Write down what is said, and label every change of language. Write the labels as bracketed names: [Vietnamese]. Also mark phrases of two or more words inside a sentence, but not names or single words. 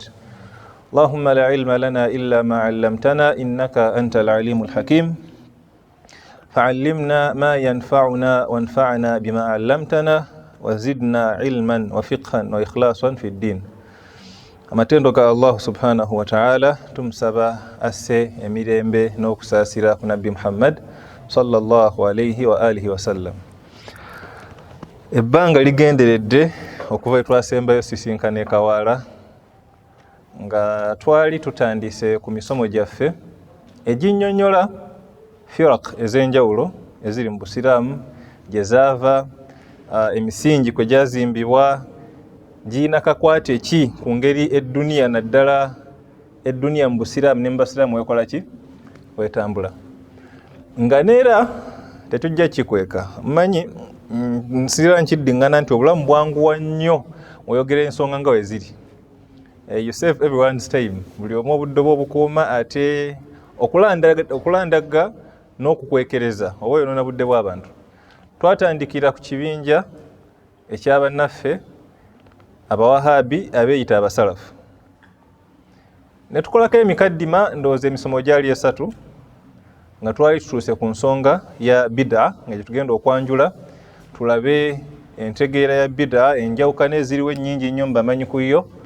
[Arabic] اللهم لا علم لنا إلا ما علمتنا، إنك أنت العليم الحكيم. فعلمنا ما ينفعنا وانفعنا بما علمتنا، وزدنا علما وفقها وإخلاصا في الدين. [Ganda] Amatendo ga Allah [Arabic] سبحانه وتعالى [Ganda] tumsaba asse emirembe n'okusasira ku Nabbi Muhammad [Arabic] صلى الله عليه وآله وسلم. [Ganda] Ebbanga ligenderedde okuva twasembayo sisinkane Kawaala nga twali tutandise ku misomo gyaffe eginnyonnyola firaq ez'enjawulo eziri mu Busiraamu gye zaava, emisingi kwe gyazimbibwa, giyina kakwate ki ku ngeri edduniya naddala edduniya mu Busiraamu ne mu Basiraamu wekola ki wetambula. Nga neera tetujja kikweka, mmanyi nsirira nkiddiŋŋana nti obulamu bwanguwa nnyo oyogera ensonga nga weziri. [English] You save everyone's time, [Ganda] buli omu obudde bwe obukuuma, ate okulandagga n'okukwekereza oba oyonoona budde bw'abantu. Twatandikira ku kibinja ekyabannaffe abawahabi abeeyita abasalafu, ne tukolako emikaddima, ndowooza emisomo gyali esatu, nga twali tutuuse ku nsonga ya bid'a nga gye tugenda okwanjula tulabe entegeera ya bid'a, enjawukana eziriwo ennyingi nnyo mbamanyi ku yo,